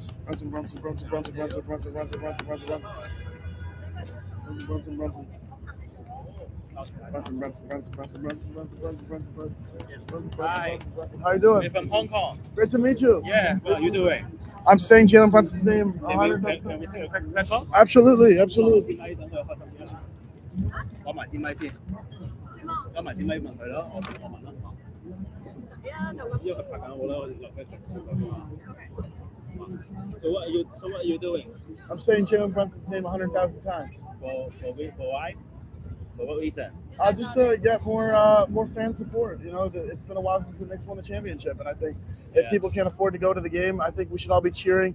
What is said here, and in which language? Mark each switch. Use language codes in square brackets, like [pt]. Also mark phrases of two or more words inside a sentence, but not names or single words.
[en] Hi. How you doing? We're from Hong Kong. Great to meet you. Yeah, what are you doing? I'm saying Jalen Brunson's name. Can we take a quick call? Absolutely. [yue] 攞埋支咪先，攞埋支咪問佢咯，我問咯。因為佢拍緊我啦，我留低佢。 [en] So what are you doing? I'm saying Jalen Brunson's name 100,000 times. For why? For what reason? Just to get more fan support. You know, it's been a while since the Knicks won the championship, and I think if people can't afford to go to the game, I think we should all be cheering.